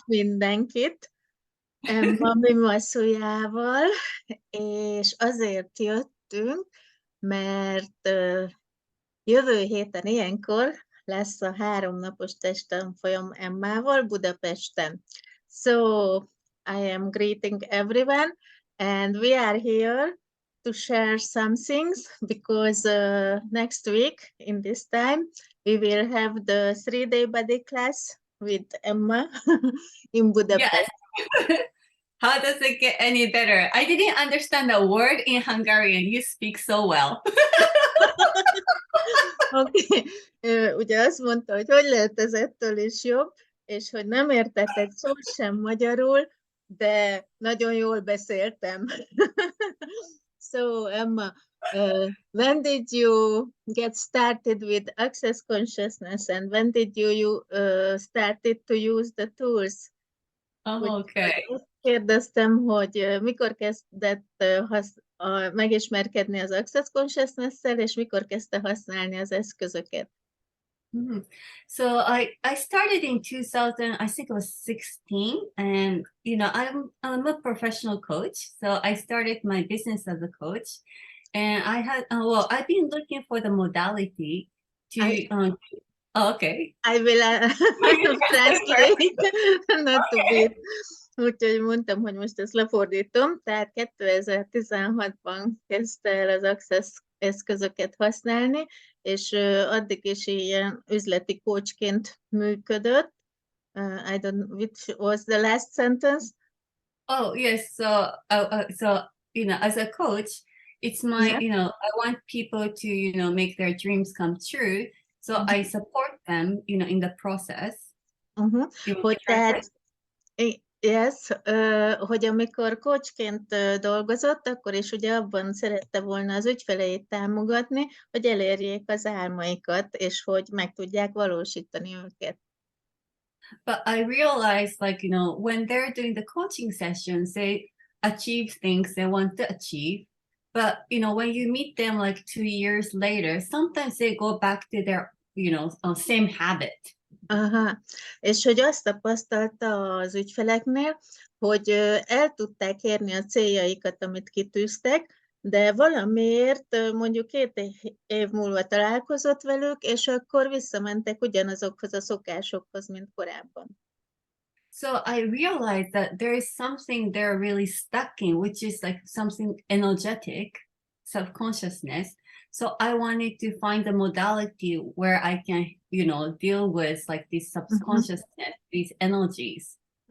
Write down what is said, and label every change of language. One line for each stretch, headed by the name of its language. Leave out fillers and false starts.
Hungarian: mindenkit ma Mimasuyával, és azért jöttünk, mert jövő héten ilyenkor lesz a 3 napos testtanfolyam Emmával Budapesten.
English: So, I am greeting everyone, and we are here to share some things because next week in this time we will have the 3-day body class with Emma in Yes. Budapest. How does it get any better? I didn't understand a word in Hungarian. You speak so well.
Hungarian: Oké. Ugye azt mondta, hogy lehet ez ettől is jobb, és hogy nem értett egy szót sem magyarul, de nagyon jól beszéltem.
English: So, Emma, when did you get started with access consciousness, and when did you started to use the tools? Oh, okay.
Hungarian: Úgyhogy azt kérdeztem, hogy mikor kezdett megismerkedni az Access Consciousness-szel, és mikor kezdte használni az eszközöket?
English: So I started in 2000, I think it was 16, and I'm a professional coach. So I started my business as a coach, and I've been looking for the modality to. Okay. I will translate, not to be.
Hungarian: Úgyhogy mondtam, hogy most ezt lefordítom, tehát 2016-ban kezdte el az Access eszközöket használni, és addig is ilyen üzleti coachként működött.
English: I don't know, which was the last sentence? Oh, yes. So as a coach, it's my, Yeah. I want people to, make their dreams come true. So I support them, in the process.
Hungarian: Hogy tehát, yes, hogy amikor coachként dolgozott, akkor is ugye abban szerette volna az ügyfeleit támogatni, hogy elérjék az álmaikat, és hogy meg tudják valósítani őket.
English: But I realized, when they're doing the coaching sessions, they achieve things they want to achieve. But, when you meet them like 2 years later, sometimes they go back to their, same habit.
Hungarian: Aha, és hogy azt tapasztalta az ügyfeleknél, hogy el tudták érni a céljaikat, amit kitűztek, de valamiért mondjuk 2 év múlva találkozott velük, és akkor visszamentek ugyanazokhoz a szokásokhoz, mint korábban.
English: So I realized that there is something they're really stuck in, which is like something energetic, self-consciousness. So I wanted to find a modality where I can, deal with like this subconsciousness, these energies.